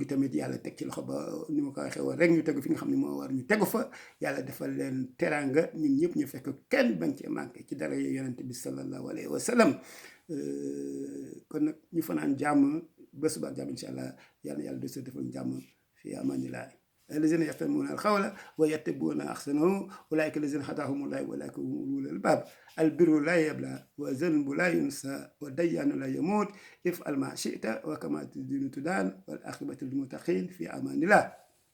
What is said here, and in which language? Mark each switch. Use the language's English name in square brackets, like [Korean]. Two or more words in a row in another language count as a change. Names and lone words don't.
[Wolof] tamit yàlla teg ci loxo ba ni ma ko waxee woon rek ñu tegu fi nga xam ne moo war ñu tegu fa yàlla defal leen teraanga ñun ñëpp ñu fekk kenn bañ cee manqué ci dara yonent bi [Arabic] صلى الله عليه وسلم [Wolof] kon nag ñu fanaan jàmm ba suba ak jàmm [Arabic] إن شاء الله [Wolof] yàlla na yàlla defal ñu jàmm [Arabic] في أمان الله الذين يستمعون القول ويتبعون أحسنه أولئك الذين هداهم الله وأولئك هم أولو الألباب. البر لا يبلى والذنب لا ينسى والديان لا يموت افعل ما شئت وكما تدين تدان والعاقبة للمتقين في أمان الله.